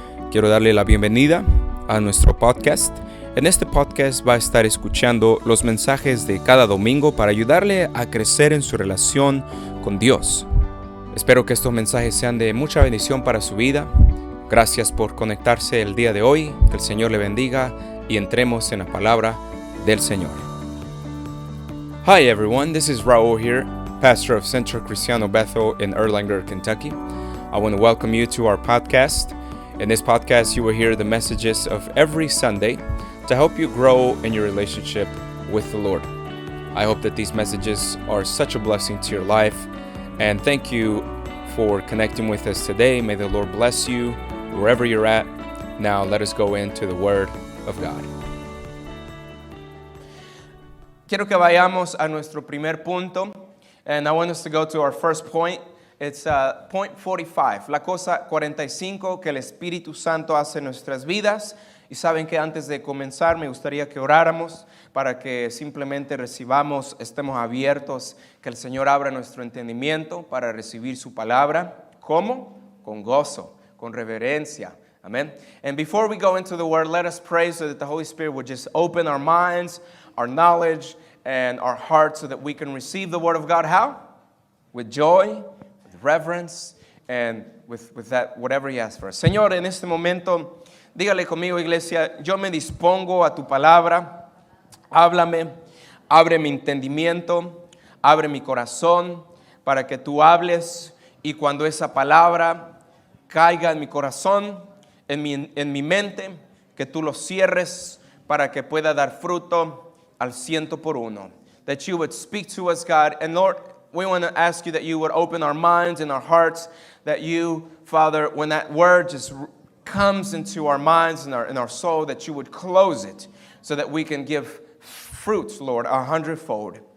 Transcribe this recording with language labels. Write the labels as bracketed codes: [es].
[es] Quiero darle la bienvenida a nuestro podcast. En este podcast va a estar escuchando los mensajes de cada domingo para ayudarle a crecer en su relación con Dios. Espero que estos mensajes sean de mucha bendición para su vida. Gracias por conectarse el día de hoy, que el Señor le bendiga y entremos en la palabra del Señor. [en] Hi everyone, this is Raúl here, pastor of Centro Cristiano Bethel in Erlanger, Kentucky. I want to welcome you to our podcast. In this podcast, you will hear the messages of every Sunday to help you grow in your relationship with the Lord. I hope that these messages are such a blessing to your life, and thank you for connecting with us today. May the Lord bless you wherever you're at. Now let us go into the Word of God. [es] Quiero que vayamos a nuestro primer punto. [en] And I want us to go to our first point. It's point 45, [es] la cosa 45 que el Espíritu Santo hace en nuestras vidas. Y saben que antes de comenzar me gustaría que oráramos para que simplemente recibamos, estemos abiertos, que el Señor abra nuestro entendimiento para recibir su palabra. ¿Cómo? Con gozo, con reverencia. Amen. [en] And before we go into the Word, let us pray so that the Holy Spirit would just open our minds, our knowledge, and our hearts so that we can receive the Word of God. How? With joy, with reverence, and with that, whatever He has for us. [es] Señor, en este momento, dígale conmigo, iglesia, yo me dispongo a tu palabra. Háblame, abre mi entendimiento, abre mi corazón para que tú hables y cuando esa palabra caiga en mi corazón, en mi mente, que tú lo cierres para que pueda dar fruto al 100%. [en] That you would speak to us, God. And Lord, we want to ask you that you would open our minds and our hearts, that you, Father, when that word just comes into our minds and our soul, that you would close it so that we can give fruits, Lord, 100-fold.